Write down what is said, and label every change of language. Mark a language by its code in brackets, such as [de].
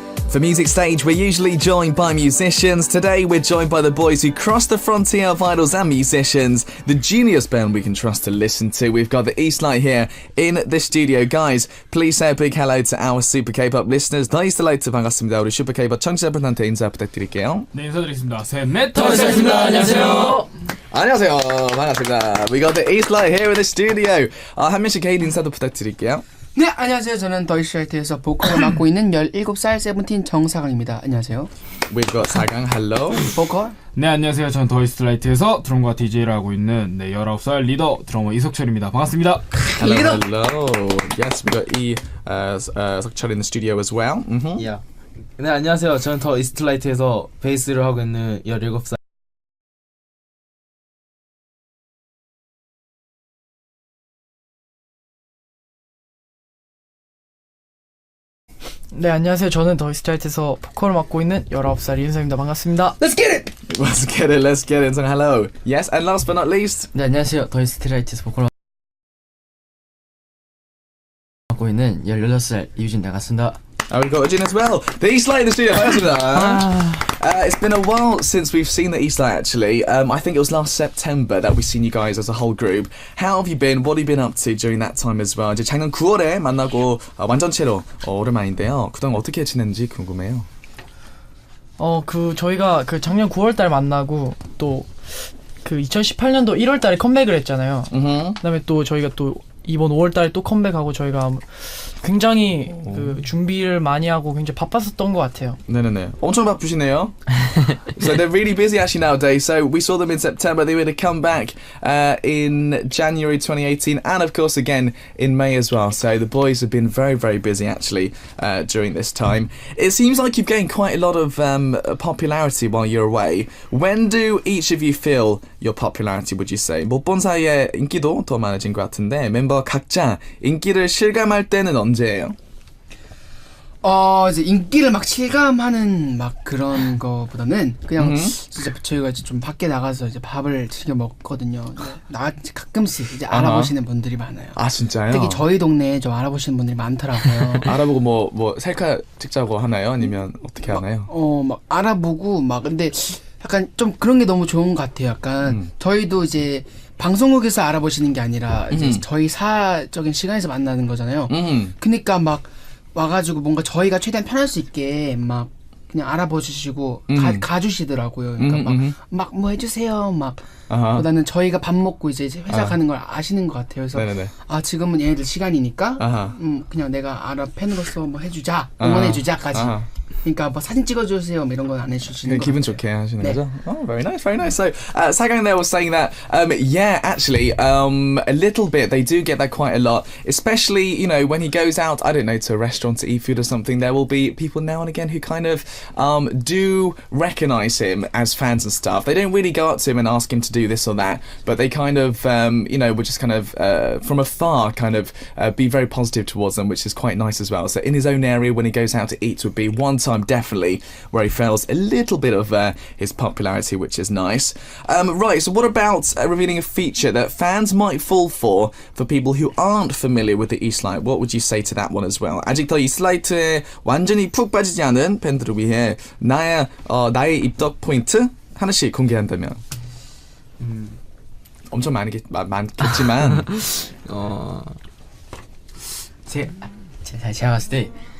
[en] For Music Stage, we're usually joined by musicians. Today, we're joined by the boys who crossed the frontier of idols and musicians, the genius band we can trust to listen to. We've got the Eastlight here in the studio. Guys, please say a big hello to our Super K-pop listeners. [ko] 더 이스트라이트 반갑습니다. 우리 Super K-pop 청취자분한테 인사 부탁드릴게요. 네, 인사드리겠습니다. 셋, 넷, 더 이스트라이트입니다. 안녕하세요. 안녕하세요. 반갑습니다. [en] We got the Eastlight here in the studio. [ko] 한 명씩 개인 인사도 부탁드릴게요. 네, 안녕하세요. 저는 더 이스트라이트에서 보컬을 맡고 있는 17살 세븐틴 정사강입니다. 안녕하세요. [en] We've got 사강, hello. [ko] 보컬. 네, 안녕하세요. 저는 더 이스트라이트에서 드럼과 DJ를 하고 있는 19살 리더 드러머 이석철입니다. 반갑습니다. [en] Hello, hello. Yes, we got 석철 in the studio as well. Yeah. [ko] 네, 안녕하세요. 저는 더 이스트라이트에서 베이스를 하고 있는 17살 네, 안녕하세요. 저는 더 이스트라이트에서 보컬을 맡고 있는 19살 이은성입니다. 반갑습니다. [en] Let's get it! Let's get it, let's get it. Hello. Yes, and last but not least. [ko] 네, 안녕하세요. 더 이스트라이트에서 보컬 맡고 있는 16살 이유진 나갔습니다. [en] Oh, we've got Ujin as well. The Eastlight in the studio. It's been a while since we've seen the Eastlight, actually. I think it was last September that we've seen you guys as a whole group. How have you been? What have you been up to during that time as well? [ko] 이제 작년 9월에 만나고 완전체로 오랜만인데요. 그동안 어떻게 지냈는지 궁금해요. 저희가 작년 9월달 만나고 또 2018년도 1월달에 컴백을 했잖아요. 그다음에 또 저희가 또 이번 5월달에 또 컴백하고 저희가 굉장히 준비를 많이 하고 굉장히 바빴었던 것 같아요. 네네네. 엄청 바쁘시네요. [en] So they're really busy actually nowadays. So we saw them in September. They were to come back in January 2018 and of course again in May as well. So the boys have been very, very busy actually during this time. It seems like you've gained quite a lot of popularity while you're away. When do each of you feel your popularity, would you say? [ko] 못 본 사이에 인기도 더 많아진 것 같은데 멤버 각자 인기를 실감할 때는 언제예요? 이제 인기를 막 실감하는 막 그런 거보다는 그냥 진짜 저희가 이제 좀 밖에 나가서 이제 밥을 즐겨 먹거든요. 가끔씩 이제 알아보시는 분들이 많아요. 아 진짜요? 특히 저희 동네에 좀 알아보시는 분들이 많더라고요. 알아보고 뭐 셀카 찍자고 하나요? 아니면 어떻게 하나요? 막 알아보고 막 근데 약간 좀 그런 게 너무 좋은 것 같아요. 약간 저희도 이제 방송국에서 알아보시는 게 아니라 이제 저희 사적인 시간에서 만나는 거잖아요. 그러니까 막 와가지고 뭔가 저희가 최대한 편할 수 있게 막 그냥 알아봐 주시고 가주시더라고요. 그러니까 막 뭐 해주세요. 막 보다는 저희가 밥 먹고 이제 회사 가는 걸 아시는 것 같아요. 그래서 네네네. 지금은 얘네들 시간이니까 그냥 내가 팬으로서 뭐 해주자, 응원해주자까지. 그러니까 뭐 사진 찍어주세요 이런 건 안 해주시는 거 기분 좋게 하시는 거죠? [en] Oh, very nice, very nice. So, Sagang there was saying that, yeah, actually, a little bit, they do get that quite a lot, especially, you know, when he goes out, I don't know, to a restaurant to eat food or something, there will be people now and again who kind of do recognise him as fans and stuff. They don't really go up to him and ask him to do this or that, but they kind of, you know, would just kind of, from afar, kind of be very positive towards them, which is quite nice as well. So in his own area, when he goes out to eat, would be one time definitely where he feels a little bit of his popularity, which is nice. Right, so what about revealing a feature that fans might fall for people who aren't familiar with the Eastlight? What would you say to that one as well? [ko] 아직 더 이슬라이트에 완전히 푹 빠지지 않은 팬들을 위해 나의 입덕 포인트 하나씩 공개한다면 엄청 많겠지만 제가 봤을 때